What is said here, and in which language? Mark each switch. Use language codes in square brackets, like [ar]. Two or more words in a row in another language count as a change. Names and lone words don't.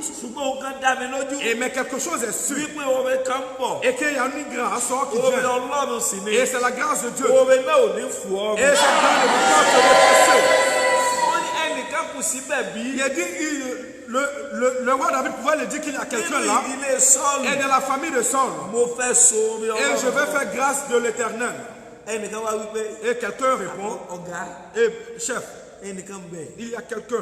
[yo] ṣùgbọ́n o kan dá mi lójú. [fr] et mais quelque chose est sûr. [yo] wípé oore kan ń bọ̀. [fr] Et qu'il y a une grâce qui [yo] oore [fr] vient. [yo] Ọlọ́run sì ni. [fr] Et c'est la grâce de Dieu. [yo] oore náà ò ní fò ọ́. [fr] Et cette grâce ne peut pas te dépasser. [yo] ó [fr] Il a dit, le roi David pouvait le dire qu'il y a quelqu'un là, et de la famille de Saul. Et je vais faire grâce de l'Éternel. Et quelqu'un répond, et chef, il y a quelqu'un.